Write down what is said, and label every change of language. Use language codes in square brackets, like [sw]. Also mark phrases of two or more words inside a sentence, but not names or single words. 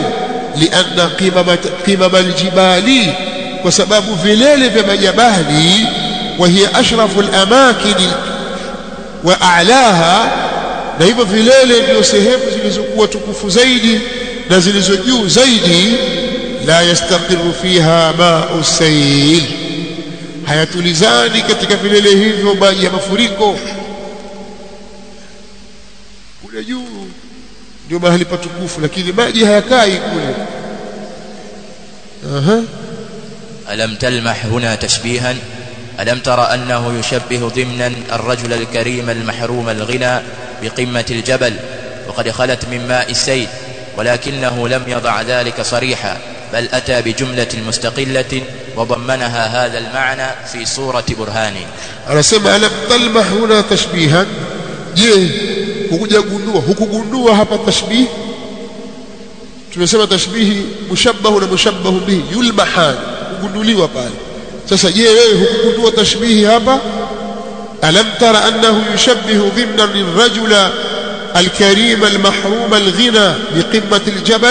[ar] لأن قمم الجبال, [sw] kwa sababu vilele vya majabali, [ar] وهي أشرف الأماكن وأعلاها, [sw] na hivyo vilele ndio sehemu zilizokuwa tukufu zaidi na zilizo juu zaidi. [ar] لا يستقر فيها ماء سيل, [sw] hayatulizani katika vilele hivyo maji ya mafuriko. Kule juu ndio mahali patukufu, lakini maji hayakai kule. [ar] ألم تلمح هنا تشبيها؟ ألم ترى أنه يشبه ضمنا الرجل الكريم المحروم الغنى بقمة الجبل، وقد خلت من ماء السيل، ولكنه لم يضع ذلك صريحا، بل أتى بجملة مستقلة وضمنها هذا المعنى في صورة برهان. أنا سمع ألم تلمح هنا تشبيها، [sw] hukugundua hapa tashbih. Tumesema tashbihi mushabbahu na [ar] مشبه به [sw] yulmahan, kugunduliwa pale. Sasa je, wewe hukugundua tashbihi hapa? [ar] ألم تر أنه يشبه ضمنا للرجل الكريم المحروم الغنى بقمة الجبل.